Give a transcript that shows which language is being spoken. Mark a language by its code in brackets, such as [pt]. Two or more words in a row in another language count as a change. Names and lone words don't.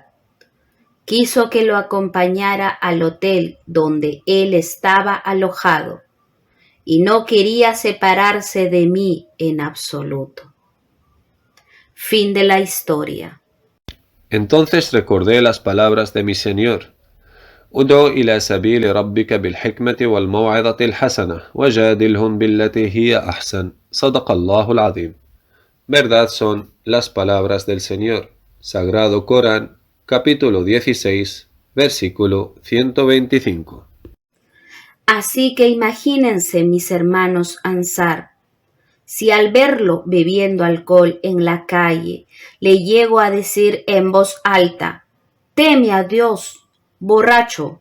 [es] Quiso que lo acompañara al hotel donde él estaba alojado, y no quería separarse de mí en absoluto. Fin de la historia. Entonces recordé las palabras de mi Señor: [ar] ادع إلى سبيل ربك بالحكمة والموعظة الحسنة وجادلهم بالتي هي أحسن صدق الله العظيم. [es] Verdad son las palabras del Señor. Sagrado Corán, capítulo 16, versículo 125. Así que imagínense, mis hermanos Ansar, si al verlo bebiendo alcohol en la calle le llego a decir en voz alta: teme a Dios, borracho.